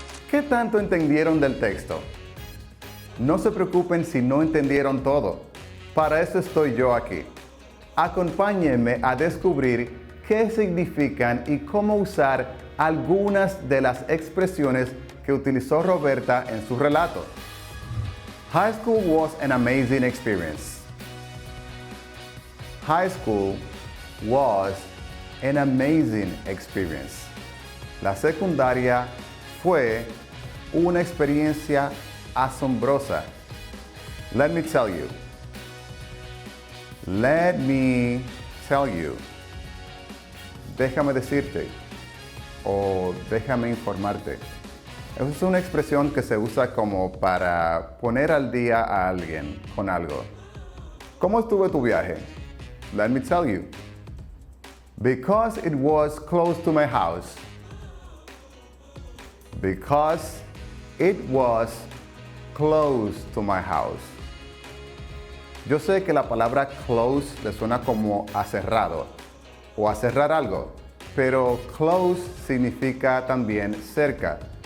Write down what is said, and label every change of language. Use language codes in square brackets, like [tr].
[es] ¿Qué tanto entendieron del texto? No se preocupen si no entendieron todo. Para eso estoy yo aquí. Acompáñenme a descubrir qué significan y cómo usar algunas de las expresiones que utilizó Roberta en su relato. [en] High school was an amazing experience. High school was an amazing experience. [es] La secundaria fue una experiencia asombrosa. [en] Let me tell you. Let me tell you. [es] Déjame decirte o déjame informarte. Es una expresión que se usa como para poner al día a alguien con algo. ¿Cómo estuvo tu viaje? [en] Let me tell you. Because it was close to my house. Because it was close to my house. [es] Yo sé que la palabra close le suena como a cerrado o a cerrar algo, pero close significa también cerca.